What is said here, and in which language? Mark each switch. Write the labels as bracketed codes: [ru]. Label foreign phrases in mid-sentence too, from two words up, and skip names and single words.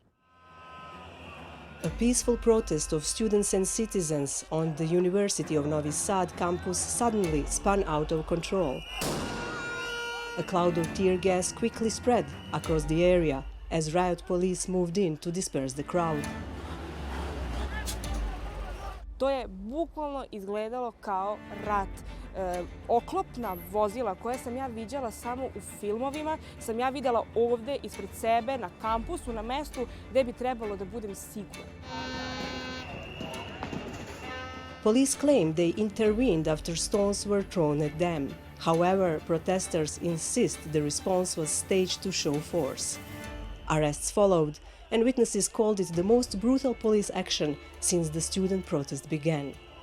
[en] A peaceful protest of students and citizens on the University of Novi Sad campus suddenly spun out of control. A cloud of tear gas quickly spread across the area as riot police moved in to disperse the crowd. [sr] To je bukvalno izgledalo kao rat. Oklopna vozila koje sam ja viđala samo u filmovima, sam ja videla ovde ispred sebe na kampusu, na mestu gde bi trebalo da budem sigurna. [en] Police claimed they intervened after stones were thrown at them. However, protesters insist the response was staged to show force. Arrests followed, and witnesses called it the most brutal police action since the student protest began.